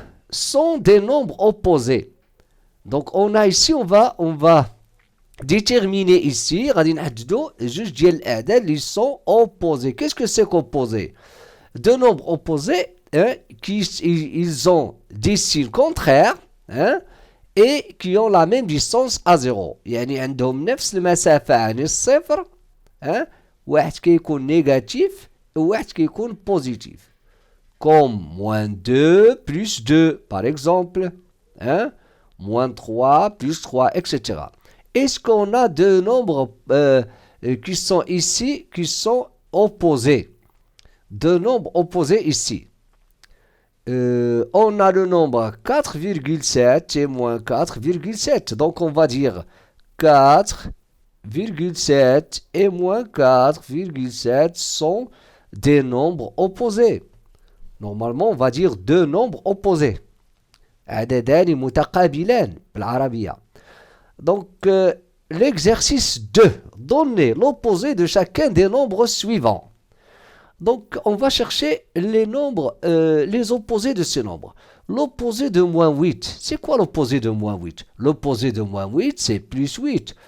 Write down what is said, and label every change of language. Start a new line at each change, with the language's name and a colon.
French: Sont des nombres opposés. Donc, on a ici, on va déterminer ici,
Arabic: غادي نحددوا جوج ديال الأعداد اللي
French: sont opposés. Qu'est-ce que c'est qu'opposé? Deux nombres opposés, hein, ils ont des signes contraires, hein, et qui ont la même distance à 0.
Arabic: يعني عندهم نفس المسافة عن الصفر, hein, واحد كيكون négatif وواحد كيكون positif.
French: Comme moins 2 plus 2, par exemple, hein, moins 3 plus 3, etc. Est-ce qu'on a deux nombres qui sont ici, qui sont opposés? Deux nombres opposés ici. On a le nombre 4,7 et moins 4,7. Donc, on va dire 4,7 et moins 4,7 sont des nombres opposés. Normalement, on va dire deux nombres opposés.
Arabic: عددان متقابلان بالعربية.
French: Donc, l'exercice 2. Donnez l'opposé de chacun des nombres suivants. Donc, on va chercher les nombres, les opposés de ces nombres. L'opposé de moins 8. C'est quoi l'opposé de moins 8? L'opposé de moins 8, c'est plus 8.